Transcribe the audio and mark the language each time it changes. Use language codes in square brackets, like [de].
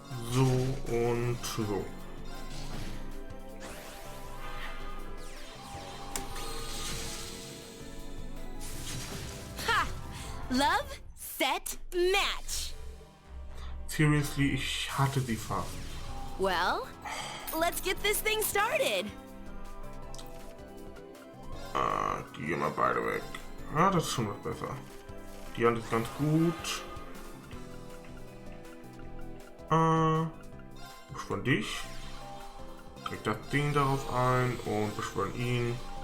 [de] So und so. [en] Ha! Love, set, match. Seriously, [de] ich hatte sie fast. [en] Well, let's get this thing started. [de] Die gehen mal beide weg. Ah, das ist schon was besser. Die Hand ist ganz gut. Beschwören dich. Krieg das Ding darauf ein und beschwören ihn.